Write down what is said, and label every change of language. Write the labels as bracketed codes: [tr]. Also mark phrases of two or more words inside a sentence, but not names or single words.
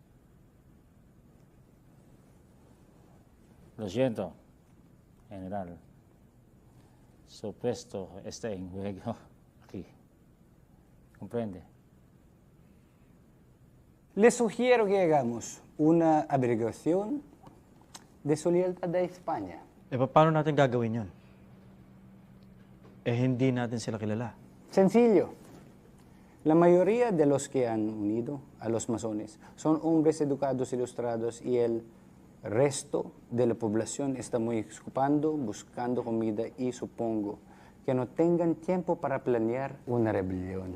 [es] Lo siento, general. Su puesto está en juego aquí. ¿Comprende? Les sugiero que hagamos una averiguación de su lealtad a España. [tl] Paano natin gagawin yun? Hindi natin sila kilala. [es] Sencillo. La mayoría de los que han unido a los masones son hombres educados, ilustrados, y el resto de la población está muy ocupando, buscando comida, y supongo que no tengan tiempo para planear una rebelión.